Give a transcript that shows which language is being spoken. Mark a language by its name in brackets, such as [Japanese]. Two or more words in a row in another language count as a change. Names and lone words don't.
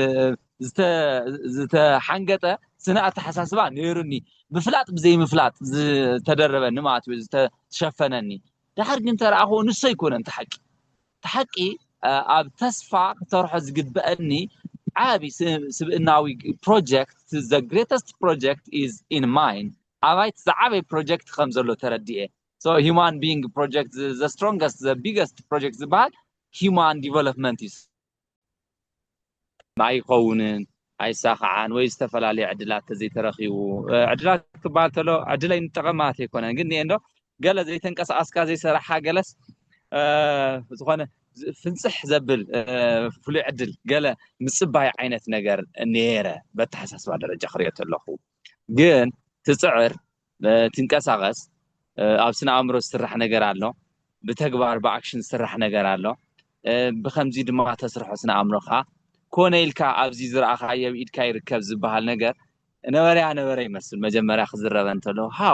[Tigrinya] ዝተሓንገጠ ስነ ኣተሐሳስባ ነይሩኒ ብፍላጥ ብዘይ ምፍላጥ ዝተደረበኒ ማለት እዩ ዝተሸፈነኒ ድሕር ግን ተረኣኹ ንሱ ኣይኮነን ተሓቂ ኣብ ተስፋ ክተርሖ ዝግበአኒ ዓቢ ስብእናዊ ፕሮጀክት [English] the greatest project is in mind [Tigrinya] ኣባይት ዝዓበይ ፕሮጀክት ከም ዘሎ ተረዲኤ [English] so human being project the strongest the biggest project [Tigrinya] ዝበሃል [English] human development is [Tigrinya] ማይኸውንን ኣይሳኽዓን ወይ ዝተፈላለዩ ዕድላት ዘይተረኺቡ ዕድላት ክባል ተሎ ዕድለይ ንጠቐማት ኣይኮነን ግን እንዶ ገለ ዘይተንቀሳቐስካ ዘይሰራሕካ ገለስ ዝኾነ ፍንጽሕ ዘብል ፍሉይ ዕድል ገለ ምጽባይ ዓይነት ነገር ነይረ በተሐሳስባ ደረጃ ክሪኦ ኣለኹ ግን ትጽዕር ትንቀሳቐስ ኣብ ስነ ኣእምሮ ዝስራሕ ነገር ኣሎ ብተግባር ብኣክሽን ዝስራሕ ነገር ኣሎ ብከምዚ ድማ ተስርሖ ስነ ኣእምሮኻ ኮነ ኢልካ ኣብዚ ዝረኣኻዮ ኢድካ ይርከብ ዝበሃል ነገር ነበረ ይመስል መጀመርያ ክዝረበ እንተሎ ሃው